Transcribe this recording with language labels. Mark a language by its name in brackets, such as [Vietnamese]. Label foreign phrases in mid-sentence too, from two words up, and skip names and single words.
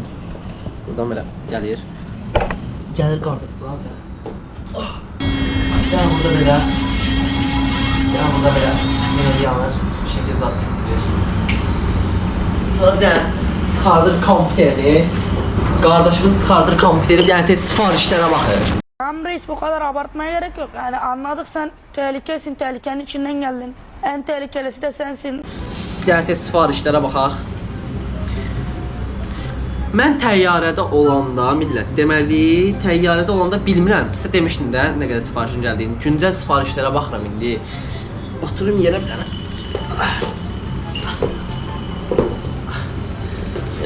[Azerbaijani] Buradan belə gəlir. Gəlir qardaş, buradan. Gəl burada belə. Gəl burada belə. Yine yanır. Bir şəkil zat çəkdirir. Sonra bir dənə çıxardır kompüteri. Kardeşimiz çıxardır kompüteri, bir dənə tez sifarişlərə baxır. [Turkish] Tamam reis, bu kadar abartmaya gerek yok. Yani anladık, sen tehlikesin, tehlikenin içinden geldin. En tehlikelisi de sensin. [Azerbaijani] Bir dənə tez sifarişlərə baxaq. Mən təyyarədə olanda millət, deməli təyyarədə olanda bilmirəm. Sizə demişdim də nə qədər sifarişin gəldiyini. Güncəl sifarişlərə baxıram indi. Oturum yerə bir dənə.